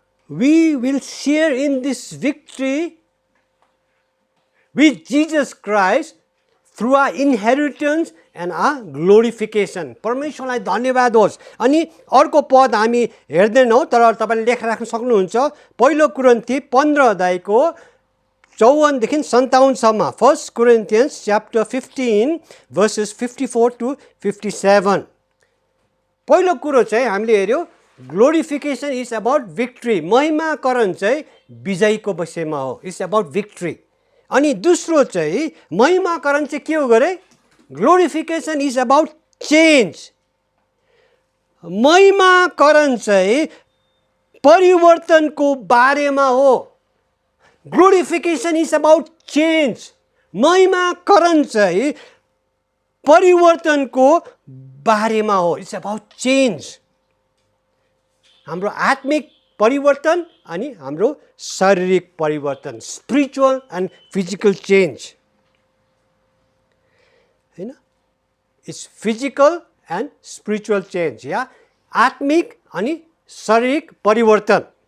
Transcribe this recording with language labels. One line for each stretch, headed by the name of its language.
English: We will share in this victory with Jesus Christ through our inheritance and our glorification.
Nepali: परमेश्वरलाई धन्यवाद होस्। अनि अर्को पद हामी हेर्दैनौँ, तर तपाईँले लेख राख्न सक्नुहुन्छ। पहिलो कुरिन्थी 15 अध्यायको 54देखि 57 सम्म।
English: 1 Corinthians chapter 15 verses 54 to 57।
Nepali: पहिलो कुरो चाहिँ हामीले हेर्यो,
English: Glorification is about victory.
Nepali: महिमाकरण चाहिँ विजयको विषयमा हो,
English: It's about victory.
Nepali: अनि दोस्रो चाहिँ महिमाकरण चाहिँ के हो गरे?
English: Glorification is about change.
Nepali: महिमाकरण चाहिँ परिवर्तनको बारेमा हो।
English: Glorification is about change.
Nepali: महिमाकरण चाहिँ परिवर्तनको बारेमा हो।
English: It's about change.
Nepali: हाम्रो आत्मिक परिवर्तन अनि हाम्रो शारीरिक परिवर्तन,
English: spiritual and physical change
Nepali: हैन।
English: it's physical and spiritual change,
Nepali: या आत्मिक अनि शारीरिक परिवर्तन।